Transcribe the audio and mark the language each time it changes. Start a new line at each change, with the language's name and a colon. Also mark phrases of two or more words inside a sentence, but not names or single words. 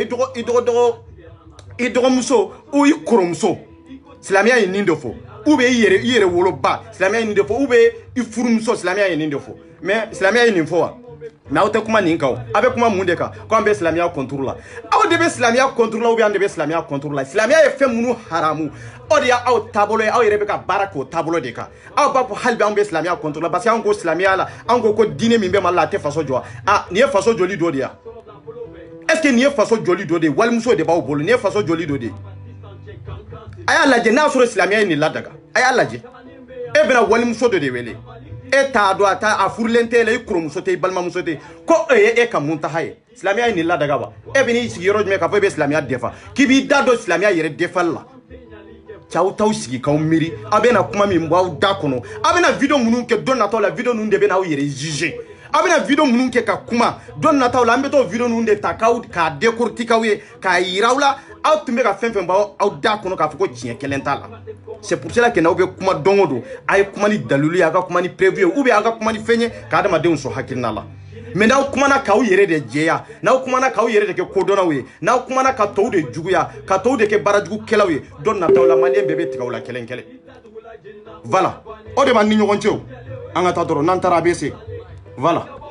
Bambara: i dɔgɔmuso ou i kɔrɔmuso silamɛya ye nin de fɔ
French: ou bien
Bambara: i yɛrɛ woloba silamɛya ye nin de fɔ
French: ou bien
Bambara: i furumuso silamɛya ye nin de fɔ mais silamɛya ye nin fɔ wa mais aw tɛ kuma nin kan aw bɛ kuma mun de kan ko an bɛ silamɛya contour la aw de bɛ silamɛya contour la
French: ou bien
Bambara: an de bɛ silamɛya contour la silamɛya ye fɛn minnu haramu o de y'aw taabolo ye aw yɛrɛ bɛ ka baara k'o taabolo de kan aw b'a fɔ hali bi an bɛ silamɛya contour la
French: parce que
Bambara: an ko silamɛya la an ko diinɛ min bɛ Mali la a tɛ faso jɔ nin ye faso joli dɔ de ye
French: est ce que
Bambara: nin ye faso joli dɔ de ye walimuso de b'aw bolo nin ye faso joli dɔ de ye a y'a lajɛ n'a sɔrɔ silamɛya ye nin ladaga a y'a lajɛ e bɛna walimuso dɔ de wele e t'a dɔn a furulen tɛ la i kɔrɔmuso tɛ i balimamuso tɛ ko e ye e ka muntaha ye silamɛya ye nin ladaga wa e bɛ n'i sigi yɔrɔ jumɛn k'a fɔ e bɛ silamɛya defa k'i b'i da don silamɛya yɛrɛ defali la cɛw t'aw sigi k'aw miiri aw bɛna kuma min bɔ aw da kɔnɔ aw bɛna vidéo minnu kɛ don nataw la vidéo ninnu de bɛna aw yɛrɛ juger aw bɛna vidéo minnu kɛ ka kuma don nataw la an bɛ t'o vidéo ninnu de ta k'a décortiquer aw ye k'a yira aw la aw tun bɛ ka fɛn fɛn bɔ aw da kɔnɔ k'a fɔ ko tiɲɛ kelen t'a la
French: c'est pour cela que
Bambara: n'aw bɛ kuma don o don a ye kuma ni dalilu ye a ka kuma ni preuve ye
French: ou bien
Bambara: a ka kuma ni fɛn ye ka adamadenw sɔn hakilina la mais n'aw kumana k'aw yɛrɛ de jɛya n'aw kumana k'aw yɛrɛ de kɛ kodɔnnaw ye n'aw kumana ka tɔw de juguya ka tɔw de kɛ baarajugukɛlaw ye don nataw la maliyɛn bɛɛ bɛ tigɛ aw la kelen kelen voilà o de b'an ni ɲɔgɔn cɛ o an ka taa dɔrɔn n'an taara a bɛ se voilà.